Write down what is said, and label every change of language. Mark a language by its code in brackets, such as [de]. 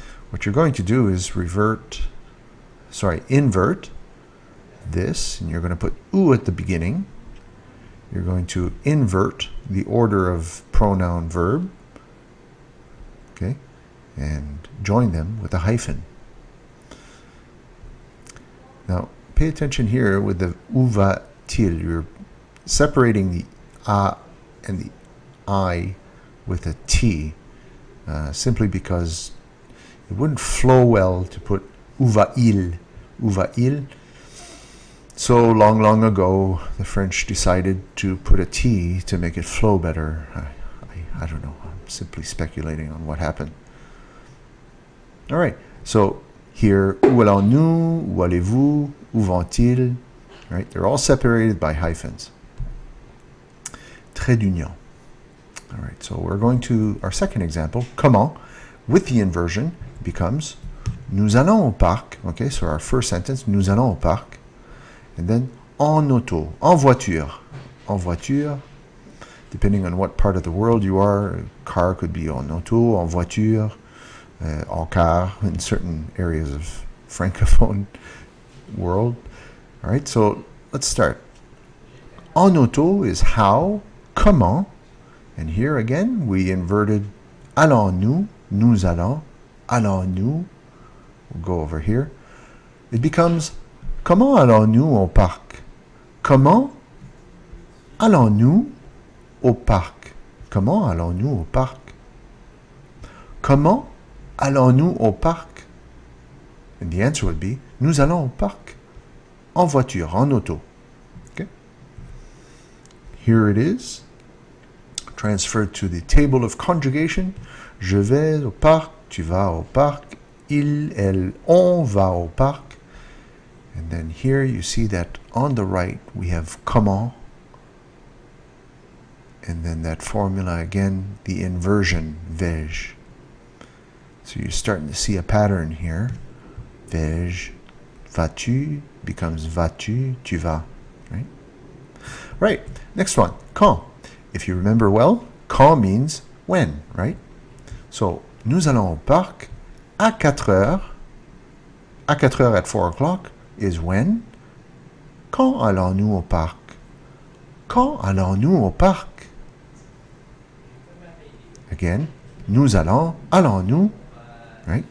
[en] What you're going to do is invert this, and you're going to put où at the beginning. You're going to invert the order of pronoun verb, okay, and join them with a hyphen. Now, pay attention here with the où va-t-il. You're separating the a and the I with a T, simply because it wouldn't flow well to put [fr] où va-il. Où va-il? [en] So long ago, the French decided to put a T to make it flow better. I don't know. I'm simply speculating on what happened. All right. So here, [fr] où allons-nous? Où allez-vous? Où vont-ils? Right? [en] They're all separated by hyphens. Trait d'union. All right. So we're going to our second example. Comment, with the inversion, becomes [fr] nous allons au parc. [en] Okay. So our first sentence, [fr] nous allons au parc. And then en auto, en voiture. En voiture. [en] depending on what part of the world you are. Car could be [fr] en auto, en voiture, en car, [en] in certain areas of francophone world. All right, so let's start. En auto is how, comment, and here again we inverted [fr] allons-nous, nous allons, allons-nous. [en] We'll go over here. It becomes [fr] comment allons-nous au parc? Comment allons-nous au parc? Comment allons-nous au parc? Comment allons-nous au parc? [en] And the answer would be [fr] nous allons au parc en voiture, en auto. Okay? [en] Here it is, transferred to the table of conjugation. [fr] Je vais au parc, tu vas au parc, il, elle, on va au parc. [en] And then here you see that on the right we have comment. And then that formula again, the inversion, vais-je. So you're starting to see a pattern here. [fr] Vais-je, vas-tu becomes vas-tu, tu vas. [en] Right? Right, next one, quand. If you remember well, quand means when, right? [fr] So, nous allons au parc à 4 heures. À 4 heures [en] at 4 o'clock is when. [fr] Quand allons-nous au parc? Quand allons-nous au parc? Again, nous allons, allons-nous, right?